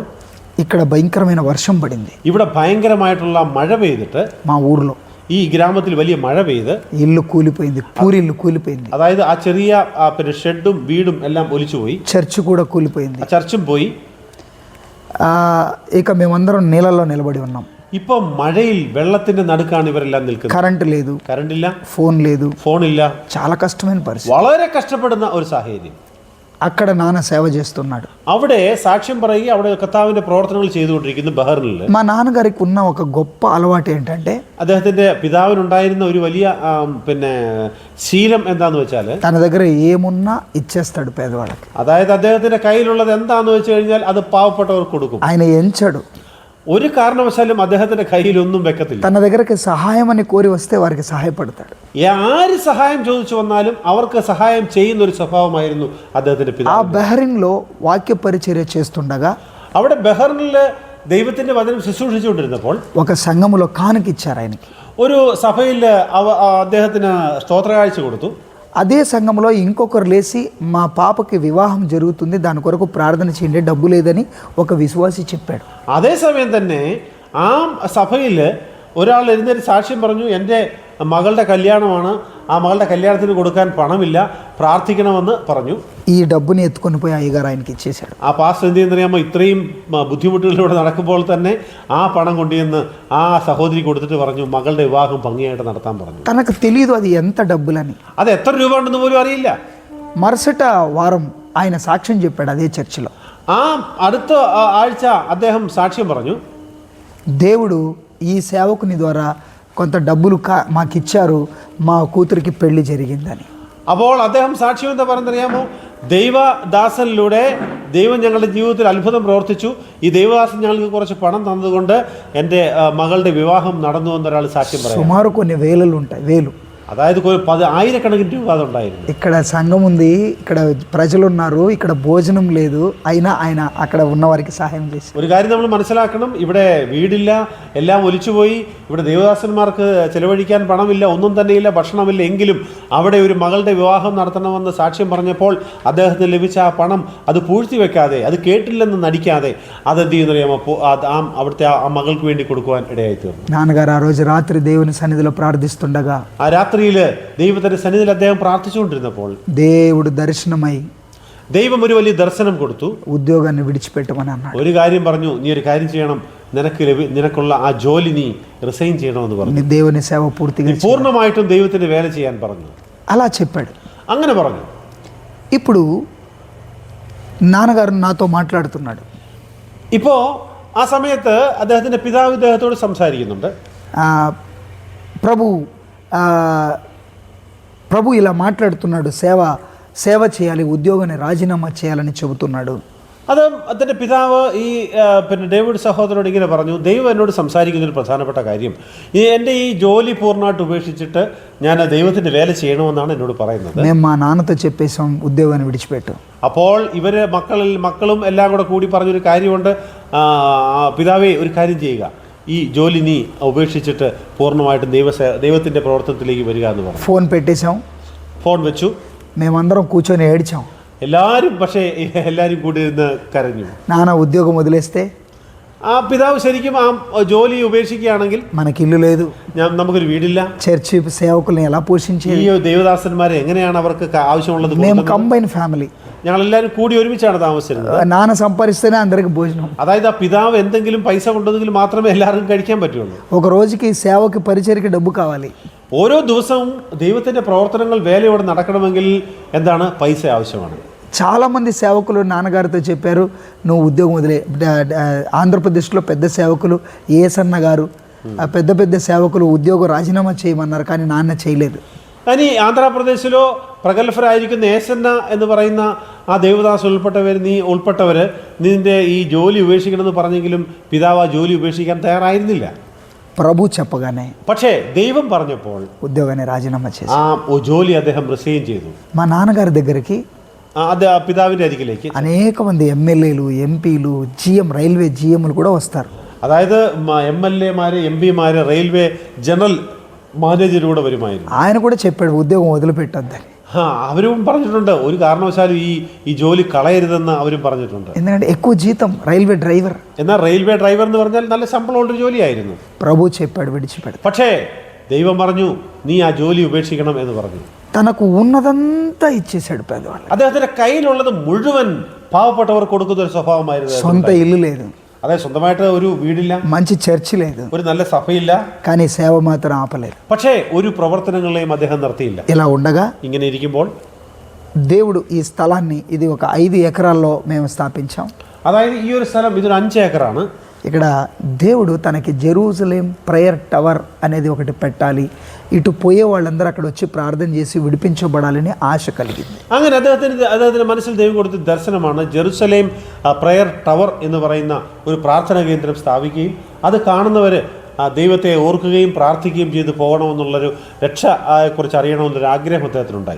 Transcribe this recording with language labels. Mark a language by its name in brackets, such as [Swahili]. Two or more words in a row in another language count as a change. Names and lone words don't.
[Telugu] ఇక్కడ భయంకరమైన వర్షం పడింది. [Malayalam] ഇവിടെ ഭയങ്കരമായിട്ടുള്ള മഴ പെയ്തിട്ട് [Telugu] మా ఊర్లో [Malayalam] ഈ ഗ്രാമത്തിൽ വലിയ മഴ പെയ്ത് [Telugu] ఇల్లు కూలిపోయింది, పూరిల్లు కూలిపోయింది, [Malayalam] അതായത് ആ ചെറിയ പിന്നെ ഷെഡും വീടും എല്ലാം ഒലിച്ചുപോയി, [Telugu] చర్చ్ కూడా కూలిపోయింది. [Malayalam] ആ ചർച്ചും പോയി. [Telugu] ఇక మేమందరం నీళ్ళల్లో నిలబడి ఉన్నాం. [Malayalam] ഇപ്പൊ മഴയിൽ വെള്ളത്തിന്റെ നടുക്കാണ് ഇവരെല്ലാം നിൽക്കുന്നത്. [Telugu] కరెంట్ లేదు, [Malayalam] കറണ്ട് ഇല്ല, [Telugu] ఫోన్ లేదు, [Malayalam] ഫോണില്ല, [Telugu] చాలా కష్టమైన పరిస్థితి. [Malayalam] വളരെ కష్టപ്പെടുന്ന ഒരു സാഹചര്യം. [Telugu] అక్కడ నాన్న సేవ చేస్తున్నాడు. [Malayalam] അവിടെ സാക്ഷ്യം പറയുക, അവിടെ കർത്താവിന്റെ പ്രവർത്തനങ്ങൾ ചെയ്തുകൊണ്ടിരിക്കുന്നു ബഹ്റിനിൽ. [Telugu] మా నాన్నగారికి ఉన్న ఒక గొప్ప అలవాటు ఏంటంటే [Malayalam] അദ്ദേഹത്തിന്റെ പിതാവിനുണ്ടായിരുന്ന ഒരു വലിയ പിന്നെ ശീലം എന്താന്ന് വെച്ചാൽ [Telugu] తన దగ్గర ఏమున్నా ఇచ్చేస్తాడు పేదవాళ్ళకి. [Malayalam] അതായത് അദ്ദേഹത്തിന്റെ കയ്യിലുള്ളത് എന്താന്ന് വെച്ച് കഴിഞ്ഞാൽ അത് പാവപ്പെട്ടവർക്ക് കൊടുക്കും. [Telugu] ఆయన ఎంచడు, [Malayalam] ഒരു കാരണവശാലും അദ്ദേഹത്തിന്റെ കയ്യിൽ ഒന്നും വെക്കത്തില്ല. [Telugu] తన దగ్గరికి సహాయం అని కోరి వస్తే వారికి సహాయపడతాడు. [Malayalam] ആര് സഹായം ചോദിച്ചു വന്നാലും അവർക്ക് സഹായം ചെയ്യുന്ന ഒരു സ്വഭാവമായിരുന്നു അദ്ദേഹത്തിന്റെ ఆ പിതാവ്. [Telugu] బహ్రెయిన్లో వాక్య పరిచర్య చేస్తుండగా [Malayalam] അവിടെ ബഹ്റിനില് ദൈവത്തിന്റെ വചനം ശുശ്രൂഷിച്ചുകൊണ്ടിരുന്നപ്പോൾ [Telugu] ఒక సంఘములో కానుకిచ్చారు ఆయనకి. [Malayalam] ഒരു സഭയിൽ അദ്ദേഹത്തിന് സ്തോത്രകാഴ്ച കൊടുത്തു. [Telugu] అదే సంఘంలో ఇంకొకరు లేచి మా పాపకి వివాహం జరుగుతుంది, దాని కొరకు ప్రార్థన చేయండి, డబ్బు లేదని ఒక విశ్వాసి చెప్పాడు. [Malayalam] അതേസമയം തന്നെ ആ സഭയിൽ ഒരാൾ എഴുന്നേറ്റ് സാക്ഷ്യം പറഞ്ഞു, എൻ്റെ മകളുടെ കല്യാണമാണ്, ആ മകളുടെ കല്യാണത്തിന് കൊടുക്കാൻ പണമില്ല, പ്രാർത്ഥിക്കണമെന്ന് പറഞ്ഞു. [Telugu] ఈ డబ్బుని ఎత్తుకొని పోయి అయ్యగారు ఆయనకి ఇచ్చేశాడు. [Malayalam] ആ പാസ്റ്റർ എന്ത് ചെയ്യുന്നറിയാമോ, ഇത്രയും ബുദ്ധിമുട്ടുകളിലൂടെ നടക്കുമ്പോൾ തന്നെ ആ പണം കൊണ്ടുവന്ന് ആ സഹോദരി കൊടുത്തിട്ട് പറഞ്ഞു, മകളുടെ വിവാഹം ഭംഗിയായിട്ട് നടത്താൻ പറഞ്ഞു. [Telugu] తనకు తెలియదు అది ఎంత డబ్బులని. [Malayalam] അത് എത്ര രൂപ ഉണ്ടെന്ന് പോലും അറിയില്ല. [Telugu] మరుసట వారం ఆయన సాక్ష్యం చెప్పాడు అదే చర్చిలో. [Malayalam] ആ അടുത്ത ആഴ്ച അദ്ദേഹം സാക്ഷ്യം പറഞ്ഞു, [Telugu] దేవుడు ఈ సేవకుని ద్వారా కొంత డబ్బులు మాకు ఇచ్చారు, మా కూతురికి పెళ్లి జరిగిందని. [Malayalam] അപ്പോൾ അദ്ദേഹം സാക്ഷ്യം എന്താ പറഞ്ഞറിയാമോ, ദൈവദാസനിലൂടെ ദൈവം ഞങ്ങളുടെ ജീവിതത്തിൽ അത്ഭുതം പ്രവർത്തിച്ചു, ഈ ദൈവദാസൻ ഞങ്ങൾക്ക് കുറച്ച് പണം തന്നതുകൊണ്ട് എൻ്റെ മകളുടെ വിവാഹം നടന്നു എന്നൊരാൾ സാക്ഷ്യം പറയാം. [Telugu] సుమారు కొన్ని వేలలు ఉంటాయి, వేలు. [Malayalam] അതായത് ആയിരക്കണക്കിന് രൂപ അതുണ്ടായിരുന്നു. [Telugu] ఇక్కడ సంఘం ఉంది, ఇక్కడ ప్రజలు ఉన్నారు, ఇక్కడ భోజనం లేదు, అయినా ఆయన అక్కడ ఉన్న వారికి సహాయం చేసి. [Malayalam] ഒരു കാര്യം നമ്മൾ മനസ്സിലാക്കണം, ഇവിടെ വീടില്ല, എല്ലാം ഒലിച്ചുപോയി, ഇവിടെ ദേവദാസന്മാർക്ക് ചെലവഴിക്കാൻ പണമില്ല, ഒന്നും തന്നെയില്ല, ഭക്ഷണമില്ല. എങ്കിലും അവിടെ ഒരു മകളുടെ വിവാഹം നടത്തണമെന്ന് സാക്ഷ്യം പറഞ്ഞപ്പോൾ അദ്ദേഹത്തിന് ലഭിച്ച ആ പണം അത് പൂഴ്ത്തി വെക്കാതെ, അത് കേട്ടില്ലെന്ന് നടിക്കാതെ അതെന്ത് ചെയ്യുന്നറിയാമോ, അവിടുത്തെ ആ മകൾക്ക് വേണ്ടി കൊടുക്കുവാൻ ഇടയായി തീർന്നു. [Telugu] నాన్నగారు ఆ రోజు రాత్రి దేవుని సన్నిధిలో ప్రార్థిస్తుండగా [Malayalam] ആ രാത്രിയിൽ ദൈവത്തിന്റെ സന്നിധിയിൽ അദ്ദേഹം പ്രാർത്ഥിച്ചുകൊണ്ടിരുന്നപ്പോൾ [Telugu] దేవుడు దర్శనమై [Malayalam] ദൈവം ഒരു വലിയ ദർശനം കൊടുത്തു. [Telugu] ఉద్యోగాన్ని విడిచిపెట్టమని అన్నాడు. [Malayalam] ഒരു കാര്യം പറഞ്ഞു, നീ ഒരു കാര്യം ചെയ്യണം, നിനക്കുള്ള ആ ജോലി നീ റിസൈൻ ചെയ്യണമെന്ന് പറഞ്ഞു. [Telugu] దేవుని సేవ పూర్తిగా [Malayalam] പൂർണ്ണമായിട്ടും ദൈവത്തിന്റെ വേല ചെയ്യാൻ പറഞ്ഞു. [Telugu] అలా చెప్పాడు. [Malayalam] അങ്ങനെ പറഞ്ഞു. [Telugu] ఇప్పుడు నాన్నగారు నాతో మాట్లాడుతున్నాడు. [Malayalam] ഇപ്പോൾ ആ സമയത്ത് അദ്ദേഹത്തിന്റെ പിതാവ് ഇദ്ദേഹത്തോട് സംസാരിക്കുന്നുണ്ട്. [Telugu] ప్రభు ఇలా మాట్లాడుతున్నాడు, సేవ చేయాలి, ఉద్యోగాన్ని రాజీనామా చేయాలని చెబుతున్నాడు. [Malayalam] അത് അതിൻ്റെ പിതാവ് ഈ പിന്നെ ഡേവിഡ് സഹോദരനോട് ഇങ്ങനെ പറഞ്ഞു, ദൈവം എന്നോട് സംസാരിക്കുന്നൊരു പ്രധാനപ്പെട്ട കാര്യം, എൻ്റെ ഈ ജോലി പൂർണ്ണമായിട്ട് ഉപേക്ഷിച്ചിട്ട് ഞാൻ ദൈവത്തിൻ്റെ വേല ചെയ്യണമെന്നാണ് എന്നോട് പറയുന്നത്. [Telugu] మేము మా నాన్నతో చెప్పేసాం ఉద్యోగాన్ని విడిచిపెట్టు. [Malayalam] അപ്പോൾ ഇവർ മക്കളും എല്ലാം കൂടി പറഞ്ഞൊരു കാര്യമുണ്ട്, പിതാവേ ഒരു കാര്യം ചെയ്യുക, ഈ ജോലി നീ ഉപേക്ഷിച്ചിട്ട് പൂർണ്ണമായിട്ടും ദൈവത്തിൻ്റെ പ്രവർത്തനത്തിലേക്ക് വരിക എന്ന് പറഞ്ഞു. [Telugu] ఫోన్ పెట్టేశాం, [Malayalam] ഫോൺ വെച്ചു, [Telugu] మేమందరం కూర్చొని ఏడ్చాం. [Malayalam] എല്ലാവരും കൂടി ഇരുന്ന് കരഞ്ഞു. [Telugu] నాన్న ఉద్యోగం వదిలేస్తే, [Malayalam] ആ പിതാവ് ശരിക്കും ആ ജോലി ഉപേക്ഷിക്കുകയാണെങ്കിൽ [Telugu] మనకి ఇల్లు లేదు, [Malayalam] നമുക്കൊരു വീടില്ല, [Telugu] చర్చి సేవకుల్ని ఎలా పోషించేది, [Malayalam] ഈ ദേവദാസന്മാരെ എങ്ങനെയാണ് അവർക്ക് ആവശ്യമുള്ളത്. [Telugu] మేము [English] combined family, [Malayalam] ഞങ്ങളെല്ലാവരും കൂടി ഒരുമിച്ചാണ് താമസിച്ചിരുന്നത്. [Telugu] నాన్న సంపాదిస్తేనే అందరికి భోజనం. [Malayalam] അതായത് ആ പിതാവ് എന്തെങ്കിലും പൈസ കൊണ്ടുവന്നെങ്കിൽ മാത്രമേ എല്ലാവർക്കും കഴിക്കാൻ പറ്റുള്ളൂ. [Telugu] ఒక రోజుకి సేవకి పరిచర్కి డబ్బు కావాలి. [Malayalam] ഓരോ ദിവസവും ദൈവത്തിൻ്റെ പ്രവർത്തനങ്ങൾ വേലയോടെ നടക്കണമെങ്കിൽ എന്താണ്? പൈസ ആവശ്യമാണ്. [Telugu] చాలామంది సేవకులు నాన్నగారితో చెప్పారు, నువ్వు ఉద్యోగం వదిలే. ఆంధ్రప్రదేశ్లో పెద్ద సేవకులు ఏసన్న గారు, పెద్ద పెద్ద సేవకులు ఉద్యోగం రాజీనామా చేయమన్నారు, కానీ నాన్న చేయలేదు. [Malayalam] ഇനി ആന്ധ്രാപ്രദേശിലോ പ്രഗത്ഭരായിരിക്കുന്ന ഏസന്ന എന്ന് പറയുന്ന ആ ദേവദാസ് ഉൾപ്പെട്ടവർ നിന്റെ ഈ ജോലി ഉപേക്ഷിക്കണമെന്ന് പറഞ്ഞെങ്കിലും പിതാവ് ആ ജോലി ഉപേക്ഷിക്കാൻ തയ്യാറായിരുന്നില്ല. [Telugu] ప్రభు చెప్పగానే [Malayalam] പക്ഷേ ദൈവം പറഞ്ഞപ്പോൾ [Telugu] ఉద్యోగాన్ని రాజీనామా చేసి [Malayalam] ആ ജോലി അദ്ദേഹം റിസൈൻ ചെയ്തു. [Telugu] మా నాన్నగారి దగ్గరికి [Malayalam] അത് പിതാവിൻ്റെ അരികിലേക്ക് [Telugu] అనేక మంది ఎమ్మెల్యేలు, ఎంపీలు, జిఎం, [English] railway GMs [Telugu] కూడా వస్తారు. [Malayalam] അതായത് MLA-മാര്, MP-മാര്, [English] railway general manager [Malayalam] കൂടെ വരുമായിരുന്നു. [Telugu] ఆయన కూడా చెప్పాడు ఉద్యోగం వదిలిపెట్టొద్దని. [Malayalam] അവരും പറഞ്ഞിട്ടുണ്ട്, ഒരു കാരണവശാലും ഈ ജോലി കളയരുതെന്ന് അവരും പറഞ്ഞിട്ടുണ്ട്. [Telugu] ఎందుకంటే ఎక్కువ జీతం, [English] railway driver. [Malayalam] എന്നാൽ [English] railway driver [Malayalam] എന്ന് പറഞ്ഞാൽ നല്ല ശമ്പളമുള്ളൊരു ജോലിയായിരുന്നു. [Telugu] ప్రభు చెప్పాడు విడిచిపెడతా. [Malayalam] പക്ഷേ ദൈവം പറഞ്ഞു നീ ആ ജോലി ഉപേക്ഷിക്കണം എന്ന് പറഞ്ഞു. [Telugu] తనకు ఉన్నదంతా ఇచ్చేసాడు పేదవాళ్ళు. [Malayalam] അദ്ദേഹത്തിന്റെ കയ്യിലുള്ളത് മുഴുവൻ പാവപ്പെട്ടവർ കൊടുക്കുന്ന ഒരു സ്വഭാവമായിരുന്നു. [Telugu] సొంత ఇల్లు లేదు, [Malayalam] അതായത് സ്വന്തമായിട്ട് ഒരു വീടില്ല, [Telugu] మంచి చర్చి లేదు, [Malayalam] ഒരു നല്ല സഭയില്ല, [Telugu] కానీ సేవ మాత్రం ఆపలేదు. [Malayalam] പക്ഷേ ഒരു പ്രവർത്തനങ്ങളെയും അദ്ദേഹം നിർത്തിയില്ല. [Telugu] ఇలా ఉండగా [Malayalam] ഇങ്ങനെ ഇരിക്കുമ്പോൾ [Telugu] దేవుడు ఈ స్థలాన్ని, ఇది ఒక 5 ఎకరాల్లో మేము స్థాపించాం. [Malayalam] അതായത് ഈ ഒരു സ്ഥലം ഇതൊരു 5 ഏക്കറാണ്. [Telugu] ఇక్కడ దేవుడు తనకి జెరూసలేం ప్రేయర్ టవర్ అనేది ఒకటి పెట్టాలి, ఇటు పోయే వాళ్ళందరూ అక్కడ వచ్చి ప్రార్థన చేసి విడిపించబడాలని ఆశ కలిగింది. [Malayalam] അങ്ങനെ അദ്ദേഹത്തിന്റെ മനസ്സിൽ ദൈവം കൊടുത്ത ദർശനമാണ് ജെറുസലേം പ്രയർ ടവർ എന്ന് പറയുന്ന ഒരു പ്രാർത്ഥനാ കേന്ദ്രം സ്ഥാപിക്കുകയും അത് കാണുന്നവർ ദൈവത്തെ ഓർക്കുകയും പ്രാർത്ഥിക്കുകയും ചെയ്ത് പോകണമെന്നുള്ളൊരു രക്ഷയെക്കുറിച്ച് അറിയണമെന്നൊരു ആഗ്രഹം അദ്ദേഹത്തിനുണ്ടായി.